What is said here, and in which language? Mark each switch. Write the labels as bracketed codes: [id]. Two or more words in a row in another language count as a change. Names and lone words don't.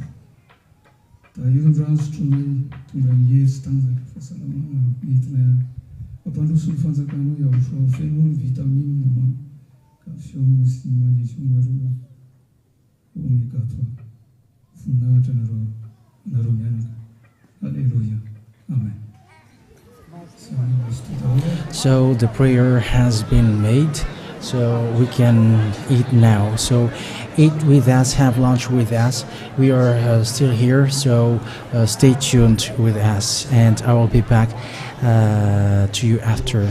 [mg] Da io ny rano sotroinay tonga ny hery sy tanjaka fahasalamana entina ampandroso ny fanjakana hoe ao feno ny vitamine nama calcium sy ny magnesium areo omega 3 voninahitra nareo mianaka. Alleluia. Amen. [en] So the prayer has been made, so we can eat now. So eat with us, have lunch with us. We are still here, so stay tuned with us, and I will be back to you after.